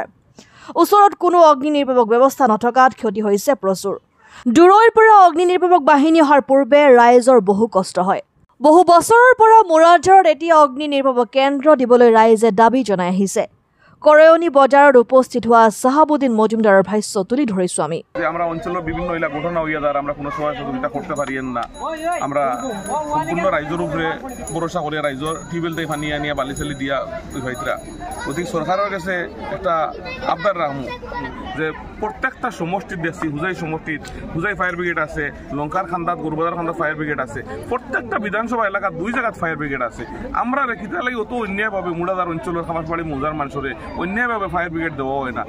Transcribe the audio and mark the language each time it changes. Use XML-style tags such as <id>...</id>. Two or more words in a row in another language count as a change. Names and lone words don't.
<as>ওচৰত কোনো অগ্নি নিৰ্বাপক ব্যৱস্থা নথকাত ক্ষতি হৈছে প্ৰচুৰ। দূৰৈৰ পৰা অগ্নি নিৰ্বাপক বাহিনী অহাৰ পূৰ্বে ৰাইজৰ বহু কষ্ট হয়। বহু বছৰৰ পৰা মুৰাৰঝাৰত এতিয়া অগ্নি নিৰ্বাপক কেন্দ্ৰ দিবলৈ ৰাইজে দাবী জনাই আহিছে। করয়নী বজাৰত উপস্থিত হোৱা চাহাবুদ্দিন মজুমদাৰৰ ভাষ্য তুলি ধৰিছো আমি।</as> <bn>আমরা অঞ্চলের বিভিন্ন এলাকা ঘটনা হইয়া যার আমরা কোনো সময় সহযোগিতা করতে পারি না। আমরা সম্পূর্ণ রাইজের উপরে ভরসা করে রাইজর টিউবওয়েল দিয়ে পানি আনিয়া বালি চালি দিয়া ভাইতরা। গতিকে সরকারের কাছে একটা আবদার রাখবো যে প্রত্যেকটা সমষ্টিত দেখছি হুজাই</bn> <en>fire brigade</en> <bn>আছে, লঙ্কার খান্দাত গরুবাজার খান্দাত</bn> <en>fire brigade</en> <bn>আছে, প্রত্যেকটা বিধানসভা এলাকাত 2 জায়গাত</bn> <en>fire brigade</en> <bn>আছে। আমরা রেখিতা লাগি অত অন্যায়ভাবে মুরাদার অঞ্চলের খামারবাড়ি মৌজার মানুষরে অন্যায়ভাবে</bn> <en>fire brigade</en> <bn>দেওয়া হয় না।</bn>